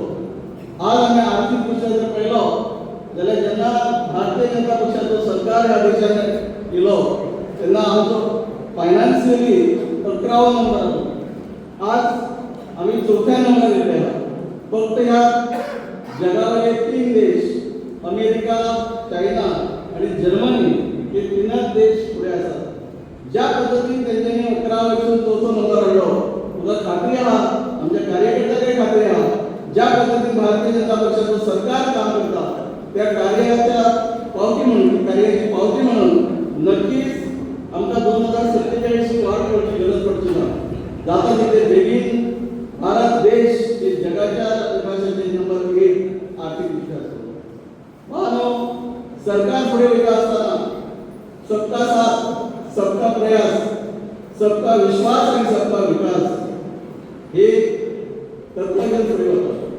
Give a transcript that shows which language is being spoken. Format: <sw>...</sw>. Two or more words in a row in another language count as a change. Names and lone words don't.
<kok>आज आम्ही आर्थिक दृश्य जर पळयलो जाल्यार जेन्ना भारतीय जनता पक्षाचो सरकार ह्या देशांत येयलो तेन्ना आमचो फायनान्शियली 11वा नंबर आसलो. आज आम्ही 4थ्या नंबरार येयले आहात.</kok> <mr>फक्त ह्या जगावरले 3 देश अमेरिका, चायना आणि जर्मनी हे 3च देश पुढे असतात.</mr> <kok>ज्या पद्धतीने त्यांनी 11 वर्षून 4थो नंबर हाडलो तुका खात्री आहा आमच्या कार्यकर्त्यांकडे खात्री आहा ज्या पद्धतीने भारतीय जनता पक्षाचं सरकार काम करता त्या कार्याच्या पावती म्हणून कार्याची पावती म्हणून नक्कीच आमकां 2047 ची वाट करची गरज पडची ना.</kok> <mr>जाता तिथे बेगीन भारत देश हे जगाच्या विकासाचे नंबर 1 आर्थिक दृष्ट्या असतो. म्हणून सरकार पुढे वयता असताना</mr> <hi>सबका साथ सबका प्रयास सबका विश्वास</hi> <mr>आणि</mr> <hi>सबका विकास</hi> <mr>हे तत्त्वज्ञान पुढे होतं.</mr>